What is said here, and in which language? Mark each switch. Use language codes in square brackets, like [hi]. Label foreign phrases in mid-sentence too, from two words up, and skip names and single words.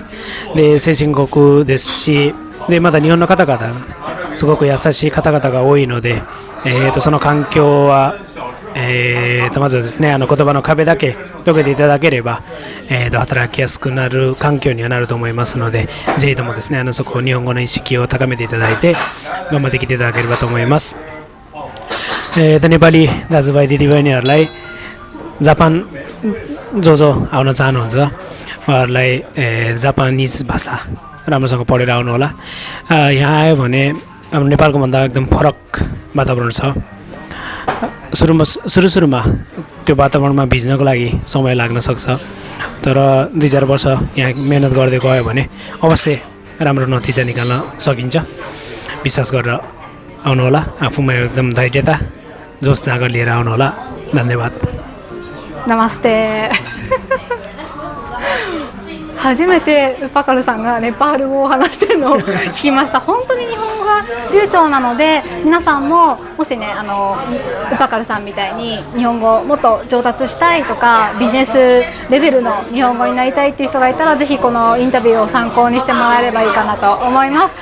[ja] で先進国ですし、でまた日本の方々すごく優しい方々が多いので、その環境は、まずはですね、言葉の壁だけ解けていただければ、働きやすくなる環境にはなると思いますので、ぜひともですね、そこ日本語の意識を高めていただいて頑張ってきていただければと思います。 [ne] नेपाली दाजुभाइ दिदीबहिनीहरूलाई जापान जो आउन चाहनुहुन्छ उहाँहरूलाई जापानिज भाषा राम्रोसँग पढेर आउनु होला। यहाँ आयो भने अब नेपालको भन्दा एकदम फरक वातावरण छ। सुरुमा त्यो वातावरणमा भिज्नको लागि समय लाग्न सक्छ, तर 2-4 वर्ष यहाँ मेहनत गर्दै गयो भने अवश्य राम्रो नतिजा निकाल्न सकिन्छ। विश्वास गरेर आउनुहोला, आफूमा एकदम धैर्यता जोस जाँगर लिएर आउनुहोला। धन्यवाद। [ja] नमस्ते 初めてウパカルさんがネパール語を話しているのを聞きました。本当に日本語が流暢なので、皆さんももしねウパカルさんみたいに日本語をもっと上達したいとか、ビジネスレベルの日本語になりたいっていう人がいたら、ぜひこのインタビューを参考にしてもらえればいいかなと思います。